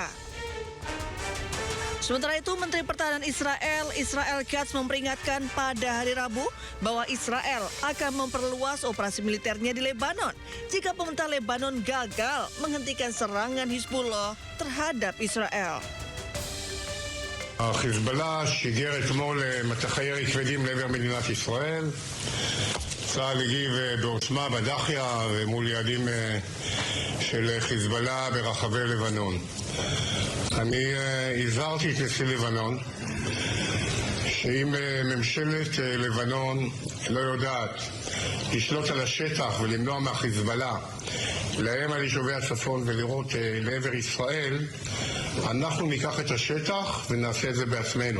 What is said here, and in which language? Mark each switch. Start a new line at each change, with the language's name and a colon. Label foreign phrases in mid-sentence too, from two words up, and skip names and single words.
Indonesian: Sementara itu, Menteri Pertahanan Israel, Israel Katz, memperingatkan pada hari Rabu bahwa Israel akan memperluas operasi militernya di Lebanon jika pemerintah Lebanon gagal menghentikan serangan Hizbullah terhadap Israel.
Hebrew: החיזבאללה שיגר אתמול מטחי ירי כבדים לעבר מדינת ישראל. צה"ל הגיב בעוצמה בדחיה ומול יעדים של חיזבאללה ברחבי לבנון. אני הזהרתי את נשיא לבנון שאם ממשלת לבנון לא יודעת לשלוט על השטח ולמנוע מהחיזבאללה לאיים על יישובי הצפון ולירות לעבר ישראל, אנחנו ניקח את השטח ונעשה את זה בעצמנו.